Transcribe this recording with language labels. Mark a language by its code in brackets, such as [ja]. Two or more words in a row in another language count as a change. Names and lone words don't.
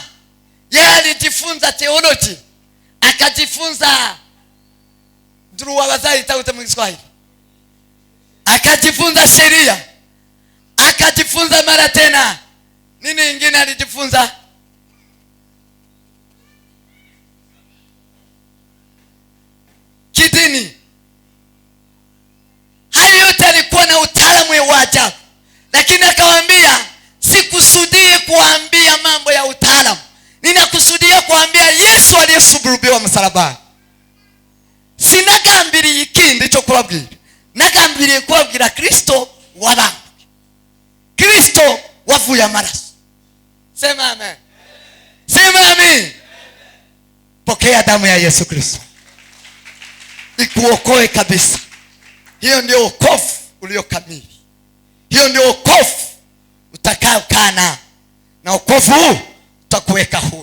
[sw] Yeye alijifunza theology, akajifunza akajifunza sheria, akajifunza mara tena nini ingine alijifunza, kidini. Hayo yote alikuwa na utaalamu wa ajabu, lakini akawaambia, sikusudie kuambia mambo ya utaalamu, ninakusudia kuambia Yesu aliyesulubiwa msalabani. [rw] Sinagambiriye ikindi cyo kubabwira, nagambiriye kubabwira Kristo wabambwe, Kristo wavuye amaraso. [sw] Sema amen. Sema amen. Pokea damu ya Yesu Kristo ikuokoe kabisa. Hiyo ndio wokovu ulio kamili. Hiyo ndio wokovu utakaokaa na wokovu huu utakuweka huru.